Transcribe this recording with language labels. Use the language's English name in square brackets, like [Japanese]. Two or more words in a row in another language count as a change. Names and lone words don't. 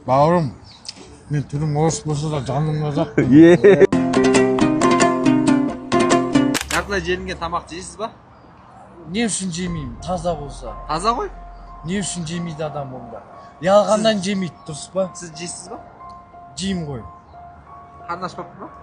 [Kazakh] Бауырым, мен түрім орыс болса да жаным азап. Жартылай желінген тамақ жейсіз ба? Ne үшін жемеймін, таза болса. Таза ғой? Не үшін жемейді адам онда? Ялғаннан жемейді, дұрыс па? Сіз жейсіз ба? Жеймін ғой. Қарны ашпапты ма?